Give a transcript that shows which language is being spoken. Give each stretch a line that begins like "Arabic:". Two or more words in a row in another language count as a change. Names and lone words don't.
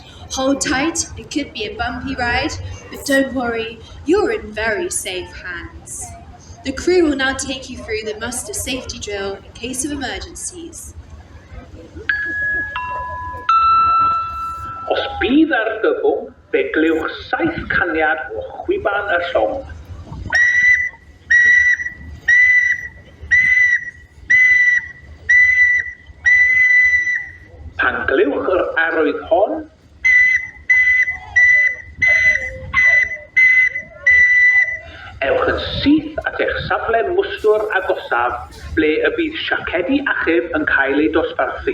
English: Hold tight, it could be a bumpy ride, but don't worry, you're in very safe hands. The crew will now take you through the muster safety drill in case of emergencies.
Welsh: Os bydd ar gybwng, fe gliwch 7 caniad o chwiban y llong. Pan gliwch yr arwydd hon, ewch yn syth at eich safle mwstwr agosaf ble y bydd siacedi achub yn cael ei dosbarthu.